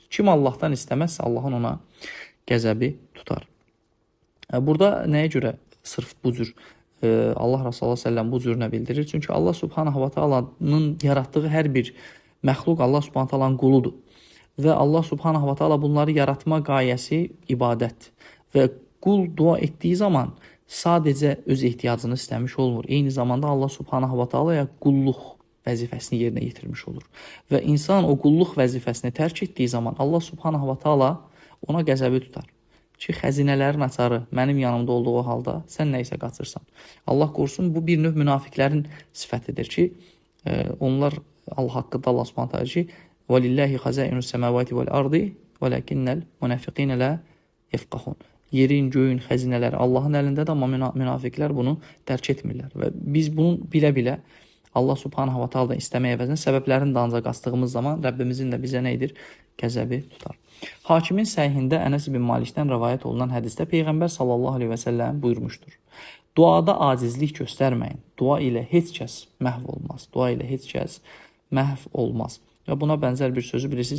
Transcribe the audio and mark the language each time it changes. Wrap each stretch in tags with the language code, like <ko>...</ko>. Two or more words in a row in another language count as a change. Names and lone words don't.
<az>Kim Allahdan istəməzsə, Allahın ona qəzəbi tutar. Burada nəyə görə sırf bu cür Allah Rasulullah səlləm bu cür nə bildirir? Çünki Allah</az> <ar>سبحانه وتعالى</ar> <az>yaratdığı hər bir məxluq Allah</az> <ar>سبحانه وتعالى</ar> <az>quludur. Və Allah</az> <ar>سبحانه وتعالى</ar> <az>bunları yaratma qayəsi ibadətdir. Və qul dua etdiyi zaman sadəcə öz ehtiyacını istəmiş olmur. Eyni zamanda Allah</az> <ar>سبحانه وتعالى</ar> <az>qulluq vəzifəsini yerinə yetirmiş olur. Və insan o qulluq vəzifəsini tərk etdiyi zaman Allah</az> <ar>سبحانه وتعالى</ar> <az>ona qəzəbi tutar. Ki, xəzinələrin açarı mənim yanımda olduğu halda sən nə isə qaçırsan. Allah qorusun, bu bir növ münafiqlərin sifətidir ki, onlar Allah haqqında Allah</az> <ar>سبحانه وتعالى</ar> <az>ki,</az> <ar>وَلِلَّهِ خَزَائِنُ السَّمَاوَاتِ وَالْأَرْضِ وَلَكِنَّ الْمُنَافِقِينَ لَا يَفْقَهُونَ.</ar> <az>Yerin, göyün xəzinələri Allahın əlindədir, amma münafiqlər bunu dərk etmirlər. Və biz bunu bilə-bilə Allah</az> <ar>سبحانه وتعالى</ar> <az>istəməyə əvəzinə səbəblərini də ancaq astığımız zaman Rəbbimizin də bizə nə edir? Qəzəbi tutar. Hakimin səhihində Ənəs ibn Malikdən rəvayət olunan hədisdə Peyğəmbər</az> <ar>صلى الله عليه وسلم</ar> <az>buyurmuşdur. Duada acizlik göstərməyin. Dua ilə heç kəs məhv olmaz. Dua ilə heç kəs məhv olmaz. Və buna bənzər bir sözü bilirsiniz.</az>